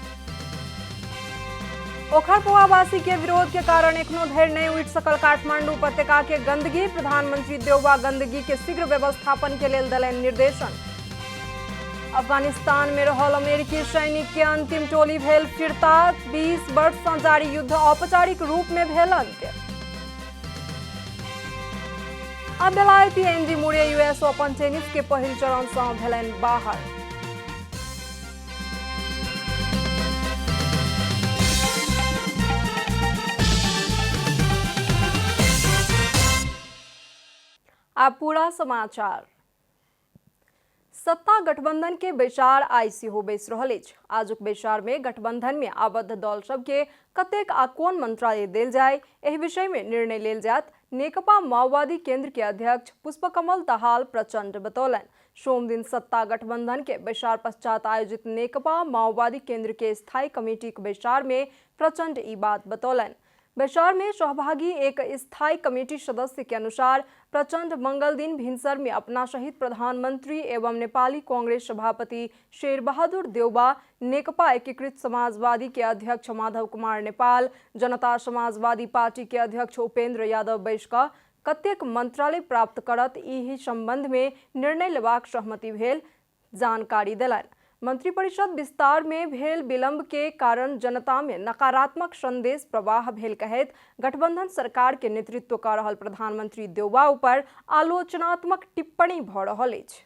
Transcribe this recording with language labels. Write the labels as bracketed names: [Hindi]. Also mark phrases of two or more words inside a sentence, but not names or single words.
[Maithili] ओखरपोआवासी के विरोध के कारण एखनो धरि नहीं उठि सकल काठमांडू उपत्यका के गंदगी। प्रधानमंत्री देउबा गंदगी के शीघ्र व्यवस्थापन के लेल देलनि निर्देशन। अफगानिस्तान में रहल अमेरिकी सैनिक के अंतिम टोली भेल फिरता। 20 वर्ष से जारी युद्ध औपचारिक रूप में भेल अंत्य। अब बेलायती एंडी मुरे यूएस ओपन टेनिस के पहिल चरण से भेलनि बाहर। अब पूरा समाचार। सत्ता गठबंधन के बैसार आई सेहो बैस रहल अछि। आजुक बैसार में गठबंधन में आबद्ध दल सब के कतेक आ कोन मंत्रालय देल जाय, एहि विषय में निर्णय लेल जायत। नेकपा माओवादी केंद्र के अध्यक्ष पुष्पकमल दाहाल प्रचंड बतौलनि। सोम दिन सत्ता गठबंधन के बैसार पश्चात आयोजित नेकपा माओवादी केंद्र के स्थायी कमेटी के बैसार में प्रचंड ई बात बतौलनि। बैसार में सहभागी एक स्थायी कमेटी सदस्य के अनुसार प्रचंड मंगल दिन भिनसर में अपना सहित प्रधानमंत्री एवं नेपाली कांग्रेस सभापति शेर बहादुर देउबा, नेकपा एकीकृत समाजवादी के अध्यक्ष माधव कुमार नेपाल, जनता समाजवादी पार्टी के अध्यक्ष उपेंद्र यादव बैस क कतेक मंत्रालय प्राप्त करत ई संबंध में निर्णय लेबाक सहमति भेल जानकारी देलनि। मंत्रिपरिषद विस्तार में भेल विलंब के कारण जनता में नकारात्मक संदेश प्रवाह भेल कहैत गठबंधन सरकार के नेतृत्व कर रहल प्रधानमंत्री देउबा ऊपर आलोचनात्मक टिप्पणी भ रहल अछि।